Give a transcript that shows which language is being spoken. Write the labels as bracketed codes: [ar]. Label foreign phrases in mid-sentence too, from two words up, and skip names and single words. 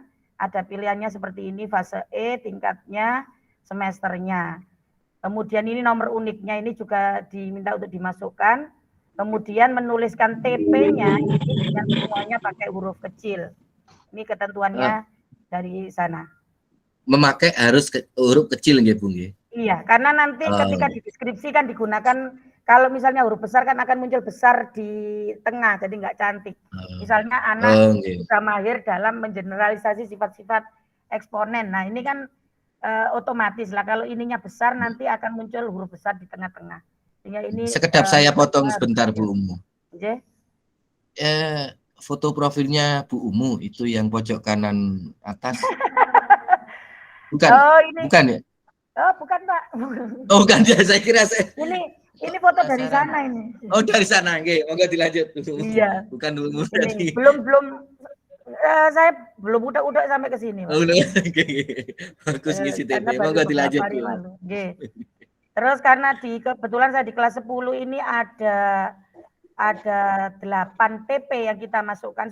[id] Ada pilihannya seperti ini, fase E, tingkatnya, semesternya. Kemudian ini nomor uniknya ini juga diminta untuk dimasukkan. Kemudian menuliskan TP-nya ini dengan semuanya pakai huruf kecil. Ini ketentuannya dari sana. Memakai harus huruf kecil nggih Bu nggih? Iya, karena nanti ketika di deskripsi kan digunakan, kalau misalnya huruf besar kan akan muncul besar di tengah, jadi nggak cantik. Misalnya anak sudah mahir dalam mengeneralisasi sifat-sifat eksponen. Nah, ini kan otomatis lah, kalau ininya besar nanti akan muncul huruf besar di tengah-tengah. Sehingga ini sekedap saya potong sebentar Bu Umu. Okay. Foto profilnya Bu Umu itu yang pojok kanan atas. Bukan, oh, ini, bukan ya? Oh, bukan, Pak. Oh, bukan ya, saya kira saya. Ini foto dari sana ini. Oh, dari sana, nggih. Monggo dilanjut. Iya. Bukan dulu Ini tadi. saya belum udah sampai ke sini, Pak. Oh, bagus ngisi Karena TP. baru Monggo dilanjut, beberapa hari Bu. lalu. Nggih. Terus karena kebetulan saya di kelas 10 ini ada 8 TP yang kita masukkan.